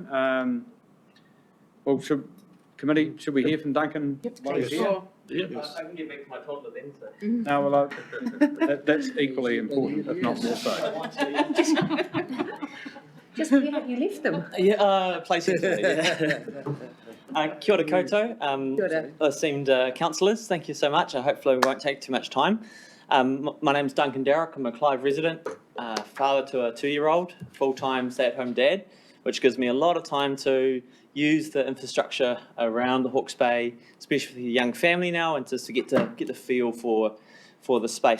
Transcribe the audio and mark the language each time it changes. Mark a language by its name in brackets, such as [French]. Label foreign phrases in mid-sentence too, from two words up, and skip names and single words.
[English] Well, should we hear from Duncan while he's here? Yes. I can get back to my toddler then, so. No, well, that's equally important, if not more so. Just where have you left them? Yeah, places. [Māori] Kia ora koutou, [English] esteemed councillors, thank you so much. Hopefully we won't take too much time. My name's Duncan Darroch, I'm a Clive resident, father to a 2-year-old, full-time stay-at-home dad, which gives me a lot of time to use the infrastructure around the Hawke's Bay, especially for the young family now, and just to get the feel for the space.